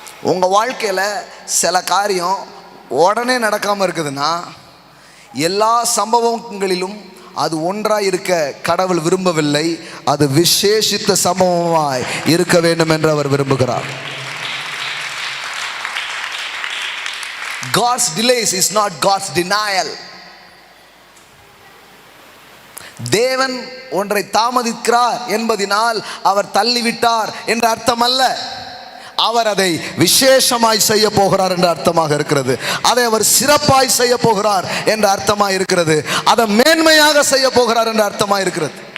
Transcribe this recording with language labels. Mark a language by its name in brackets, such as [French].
[Tamil] உங்கள் வாழ்க்கையில் சில காரியம் உடனே நடக்காமல் இருக்குதுன்னா, எல்லா சம்பவங்களிலும் அது ஒன்றாய் இருக்க கடவுள் விரும்பவில்லை, அது விசேஷித்த சம்பவமாய் இருக்க வேண்டும் என்று அவர் விரும்புகிறார். [English] God's delays is not God's denial. [Tamil] தேவன் ஒன்றை தாமதிக்கிறார் என்பதினால் அவர் தள்ளிவிட்டார் என்ற அர்த்தம் அல்ல. அவர் அதை விசேஷமாய் செய்ய போகிறார் என்ற அர்த்தமாக இருக்கிறது. அதை அவர் சிறப்பாய் செய்ய போகிறார் என்ற அர்த்தமாக இருக்கிறது. அதை மேன்மையாக செய்ய போகிறார் என்ற அர்த்தமாக இருக்கிறது.